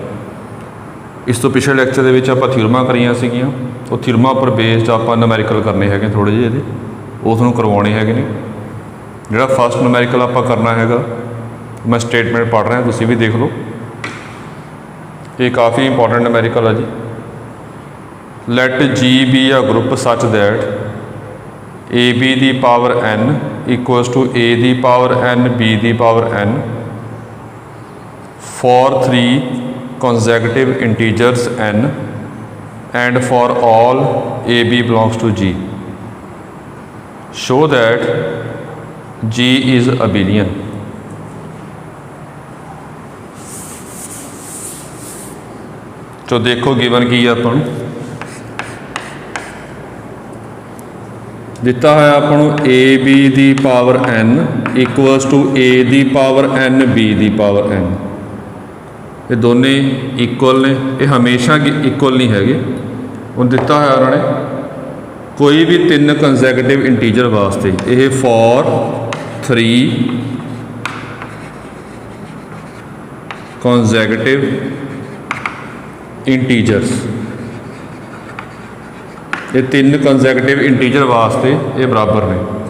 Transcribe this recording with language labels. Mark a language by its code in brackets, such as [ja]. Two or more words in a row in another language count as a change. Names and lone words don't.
[pa] ਇਸ ਤੋਂ ਪਿਛਲੇ ਲੈਕਚਰ ਦੇ ਵਿੱਚ ਆਪਾਂ ਥਿਊਰਮਾਂ ਕਰੀਆਂ ਸੀਗੀਆਂ। ਉਹ ਥਿਊਰਮਾਂ ਪਰ ਬੇਸਡ ਆਪਾਂ ਨੂਮੈਰੀਕਲ ਕਰਨੇ ਹੈਗੇ ਥੋੜ੍ਹੇ ਜਿਹੇ ਇਹਦੇ, ਉਸ ਨੂੰ ਕਰਵਾਉਣੇ ਹੈਗੇ ਨੇ। ਜਿਹੜਾ ਫਸਟ ਨੂਮੈਰੀਕਲ ਆਪਾਂ ਕਰਨਾ ਹੈਗਾ, ਮੈਂ ਸਟੇਟਮੈਂਟ ਪੜ੍ਹ ਰਿਹਾ, ਤੁਸੀਂ ਵੀ ਦੇਖ ਲਓ। ਇਹ ਕਾਫੀ ਇੰਪੋਰਟੈਂਟ ਨੂਮੈਰੀਕਲ ਆ ਜੀ। [en] Let G be a group such that AB [pa] ਦੀ ਪਾਵਰ [en] n equals to A [pa] ਦੀ ਪਾਵਰ [en] n B [pa] ਦੀ ਪਾਵਰ [en] n for 3 consecutive integers n and for all AB belongs to G. Show that G is abelian. [hi] तो देखो गिवन की [pa] ਆਪਾਂ ਨੂੰ ਦਿੱਤਾ ਹੋਇਆ ਆਪਾਂ ਨੂੰ ए बी ਦੀ ਪਾਵਰ n [en] equals to [pa] A ਦੀ ਪਾਵਰ n B ਦੀ ਪਾਵਰ n। ਇਹ ਦੋਨੇ ਇਕੁਅਲ ਨੇ, ਇਹ ਹਮੇਸ਼ਾ ਇਕੁਅਲ ਨਹੀਂ ਹੈਗੇ। ਹੁਣ ਦਿੱਤਾ ਹੋਇਆ ਉਹਨਾਂ ਨੇ ਕੋਈ ਵੀ 3 [en] consecutive integer [pa] ਵਾਸਤੇ, ਇਹ [en] for 3 consecutive integers, [pa] ਇਹ [en] 3 consecutive integer [pa] ਵਾਸਤੇ ਇਹ ਬਰਾਬਰ ਨੇ।